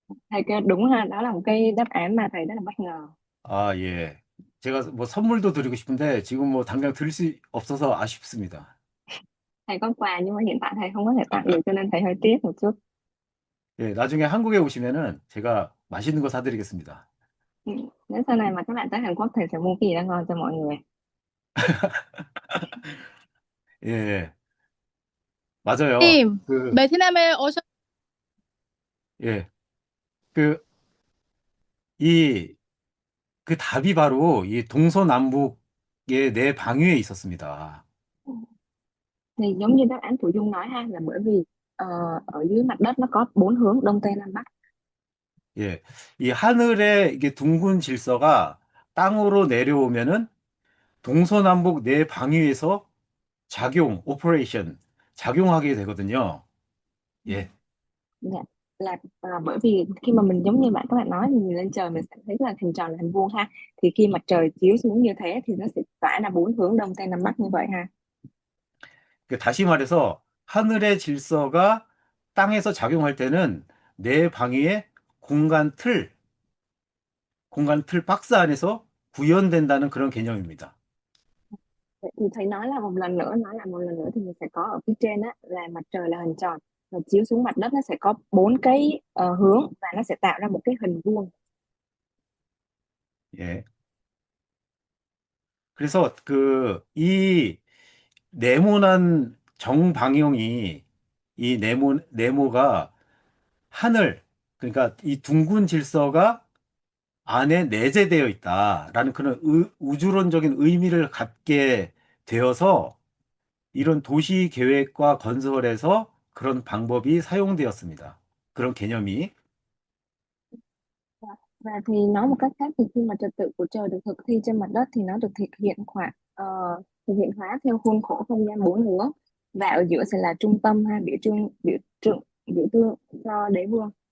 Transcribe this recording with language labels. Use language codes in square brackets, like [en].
[vi] thầy kêu đúng ha, đó là một cái đáp án mà thầy rất là bất ngờ. [ko] 예. 제가 뭐 선물도 드리고 싶은데 지금 뭐 당장 드릴 수 없어서 아쉽습니다. [vi] Thầy có quà nhưng mà hiện tại thầy không có thể tặng được cho nên thầy hơi tiếc một chút. [ko] 예, 나중에 한국에 오시면은 제가 맛있는 거 사드리겠습니다. Ừ. [vi] Nếu sau này mà các bạn tới Hàn Quốc thầy sẽ mua cái gì đó ngon cho mọi người. [ko] 예, 맞아요. [vi] Em [ko] 베트남에 오셔. 예, 그, 이, 그 답이 바로 이 동서남북의 네 방위에 있었습니다. [vi] Thì giống như đáp án của Dung nói ha, là bởi vì ờ, ở dưới mặt đất nó có bốn hướng đông tây nam bắc. [ko] 예, 이 하늘의 이게 둥근 질서가 땅으로 내려오면은 동서남북 네 방위에서 오퍼레이션, 작용하게 되거든요. 예, [vi] Dạ. Bởi vì khi mà mình giống như các bạn nói thì nhìn lên trời mình sẽ thấy là hình tròn là hình vuông ha, thì khi mặt trời chiếu xuống như thế thì nó sẽ phải là bốn hướng đông tây nam bắc như vậy ha. [ko] 다시 말해서 하늘의 질서가 땅에서 작용할 때는 내 방위의 공간 틀, 공간 틀 박스 안에서 구현된다는 그런 개념입니다. [vi] Vậy thì thầy nói lại một lần nữa thì mình sẽ có ở phía trên á là mặt trời là hình tròn và chiếu xuống mặt đất nó sẽ có bốn cái hướng và nó sẽ tạo ra một cái hình vuông. [ko] 예. 그래서 이 네모난 정방형이 이 네모가 하늘, 그러니까 이 둥근 질서가 안에 내재되어 있다라는 그런 우주론적인 의미를 갖게 되어서 이런 도시 계획과 건설에서 그런 방법이 사용되었습니다. 그런 개념이. [vi] Và thì nói một cách khác thì khi mà trật tự của trời được thực thi trên mặt đất thì nó được thực hiện hóa theo khuôn khổ không gian bốn hướng và ở giữa sẽ là trung tâm ha, biểu tượng cho đế vương.